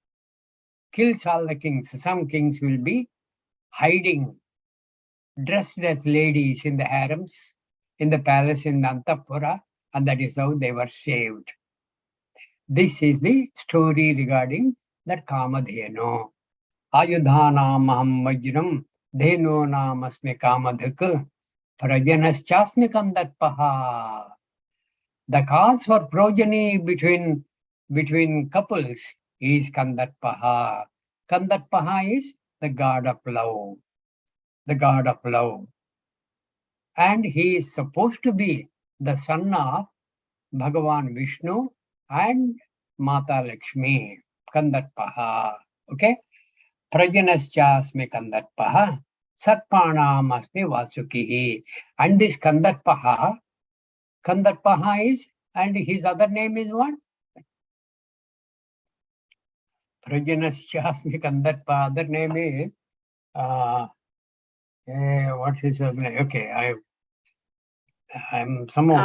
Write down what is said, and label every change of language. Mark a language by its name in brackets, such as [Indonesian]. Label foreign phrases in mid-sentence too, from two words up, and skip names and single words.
[English] Some kings will be hiding, dressed as ladies in the harems, in the palace in Antapura, and that is how they were saved. This is the story regarding that Kamadhenu. [Sanskrit] आयुधानाम् अहं वज्रं, धेनु नमस्मि कामधक्, प्रजनश्चास्मि कन्दर्पः. [English] The cause for progeny between couples is Kandarpaha. Kandarpaha is the god of love. The god of love. And he is supposed to be the son of Bhagavan Vishnu and Mata Lakshmi. Kandarpaha. Okay? [Sanskrit] प्रजनश्चास्मि कन्दर्पः। सर्पाणाम् अस्मि वासुकिः. [English] And this Kandarpaha is, and his other name is what? Prajanaschasmi Kandarpa, other name is, what's his name? Okay, I'm somehow.